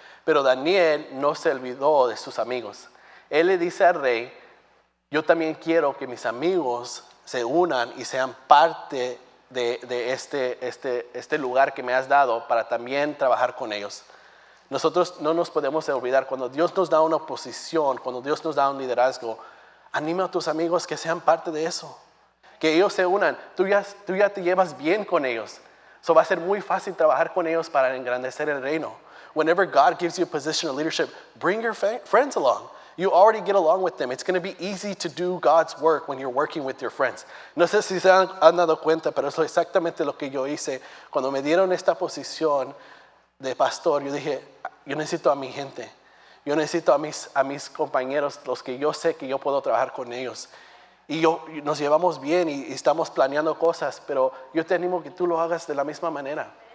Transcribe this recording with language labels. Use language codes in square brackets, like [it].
[es] Pero Daniel no se olvidó de sus amigos. Él le dice al rey, yo también quiero que mis amigos se unan y sean parte de este lugar que me has dado para también trabajar con ellos. Nosotros no nos podemos olvidar, cuando Dios nos da una posición, cuando Dios nos da un liderazgo, anima a tus amigos que sean parte de eso. Que ellos se unan. Tú ya te llevas bien con ellos. So va a ser muy fácil trabajar con ellos para engrandecer el reino. [en] Whenever God gives you a position of leadership, bring your friends along. You already get along with them. It's going to be easy to do God's work when you're working with your friends. [es] No sé si se han dado cuenta, pero eso es exactamente lo que yo hice. Cuando me dieron esta posición de pastor, yo dije, yo necesito a mi gente. Yo necesito a mis compañeros, los que yo sé que yo puedo trabajar con ellos. Y nos llevamos bien y estamos planeando cosas, pero yo te animo que tú lo hagas de la misma manera.